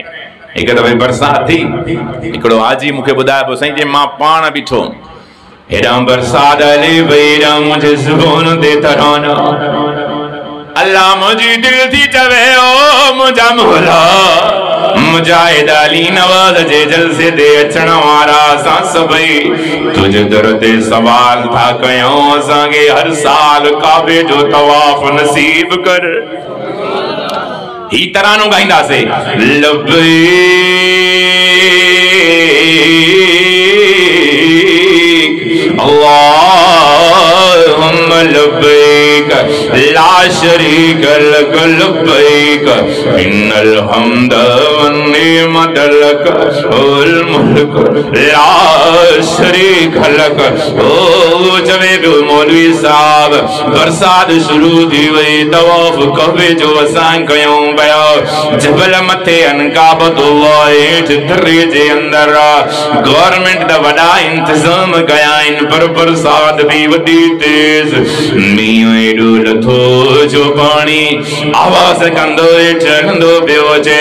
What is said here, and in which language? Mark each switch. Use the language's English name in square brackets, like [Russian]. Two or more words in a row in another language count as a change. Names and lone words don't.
[Sindhi] हिकु दफ़े बरसात थी, हिकिड़ो हाजी मूंखे ॿुधाए पियो, साईं जे मां पाण बीठो हेॾां बरसात हले वई, हेॾां मुंहिंजे ज़ुबान ते तराना, अल्लाह मुंहिंजी दिलि थी चवे ओ मुंहिंजा मौला, मुजाहिद अली नवाज़ जे जलसे ते अचण वारा असां सभई तुंहिंजे दर ते सवाल था कयूं, असांखे हर साल काबे जो तवाफ नसीब कर। ही तरानो गाईंदासीं, [Arabic] لبيك اللهم لبيك لا شريك لك لبيك إن الحمد والنعمة لك والملك لا شريك لك. [Sindhi] ओ चवे पियो मौलवी साहब, बरसात शुरू थी वई, तवाफ कबे जो असां कयूं पिया, जबल मथे अन काबतुल्लाह हेठि दरे जे अंदर गवर्नमेंट दा वॾा इंतजाम कया आहिनि, पर बरसात भी वॾी तेज, मींहुं एॾो लथो जो पाणी आवाज़ कंदो चढ़ंदो पियो अचे।